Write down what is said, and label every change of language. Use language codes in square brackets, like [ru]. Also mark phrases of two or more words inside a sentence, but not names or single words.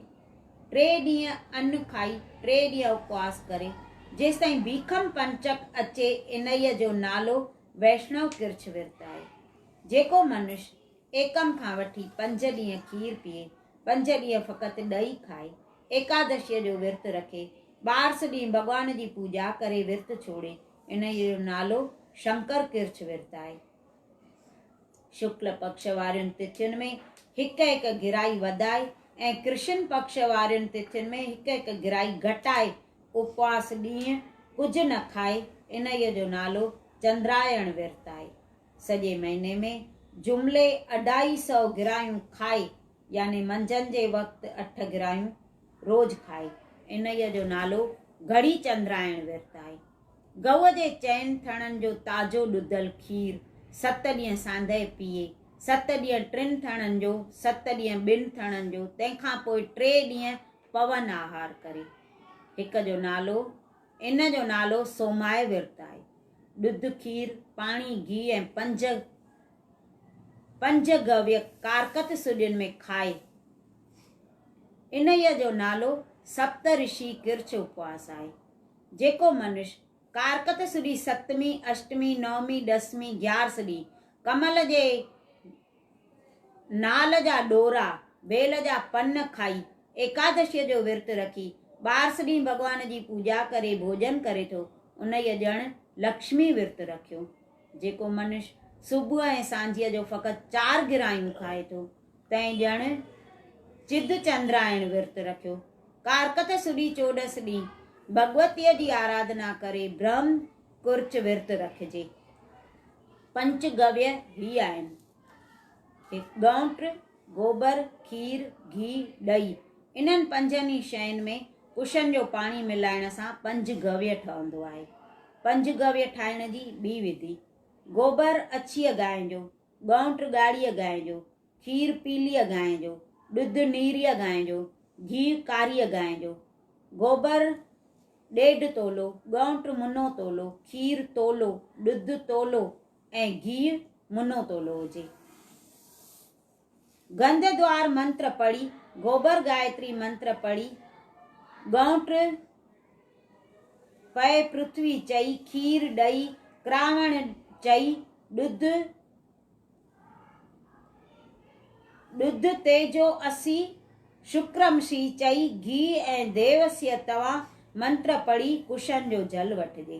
[sd] 3 ॾींहं अन्न खाई 3 ॾींहं उपवास करे जेसिताईं भीखम पंचक अचे इनईअ जो नालो वैष्णव किर्छ विर्त आहे। जेको मनुष्य एकम खां वठी 5 ॾींहं खीर पीए, 5 ॾींहं फ़क़ति ॾही खाए, एकादशीअ जो विर्त रखे, 12 ॾींहं भॻवान जी पूजा करे विर्त छोड़े, इनजो नालो शंकर किर्छ विर्त आहे। शुक्ल पक्ष वारियुनि तिथियुनि में 1-1 गिराई वधाए ऐं कृष्ण पक्ष वारियुनि तिथियुनि में 1-1 गिराई घटाए उपवास ॾींहं कुझु न खाए, इनईअ जो नालो चंद्रायण विर्त आहे। सॼे महीने में जुमिले 250 गिरायूं खाए यानी मंझंदि जे वक़्तु 8 गिरायूं रोज़ खाए, इनईअ जो नालो घड़ी चंद्रायण विर्त आहे। गऊ जे 4 थणनि जो ताज़ो ॾुधल खीर 7 ॾींहं सांधे पीए, 7 ॾींहं 3 थणनि जो, 7 ॾींहं 2 थणनि जो, तंहिंखां पोइ 3 ॾींहं पवन आहार करे। इन जो नालो सोमाय विर्त आहे। ॾुध, खीर, पाणी, घी ऐं 5 गव्य कारकत सुॾियुनि में खाए, इनईअ जो नालो सप्त ऋषि किर्छ उपवास आहे। जेको मनुष्य कारकत सुदी 7वीं, 8वीं, 9वीं, 10वीं, 11 ॾींहं कमल जे नाल जा डोरा, बेल जा पन खाई एकादशीअ जो विर्त रखी 12 ॾींहं भॻवान जी पूजा करे भोजन करे थो, उनईअ ॼण लक्ष्मी विर्त रखियो। जेको मनुष्य सुबुह ऐं सांझीअ जो फ़क़ति 4 गिरायूं खाए थो, तंहिं ॼण चिद चंद्रायण विर्त रखियो। कारकत सुदी 14 ॾींहं भगवतीअ जी आराधना करे ब्रह्म कुर्च विर्त रखिजे। 5 गव्य ही आहिनि: गौंट, गोबर, खीर, घी, ॾही। इन्हनि 5 शयुनि में कुशन जो पाणी मिलाइण सां 5 गव्य ठहंदो आहे। 5 गव्य ठाहिण जी ॿी विधि: गोबर अछीअ गांइ जो, गौंट ॻाढ़ीअ गांइ जो, खीर पीलीअ गांइ जो, ॾुध नीरीअ गांइ जो, घी कारीअ गांइ जो। गोबर 1.5 तोलो, गौंट मुनो तोलो, खीर तोलो, ॾुध तोलो ऐं घी मुनो तोलो हुजे। गंध द्वार मंत्र पढ़ी, गोबर गायत्री मंत्र पढ़ी, गौंट पय पृथ्वी चई, खीर ॾही, क्रावण चई, ॾुध [sa] तेजो असी, शुक्रमशी [sd] चई, घी ऐं [sa] देवस्य तवा [sd] मंत्र पढ़ी कुशन जो जल वठिजे।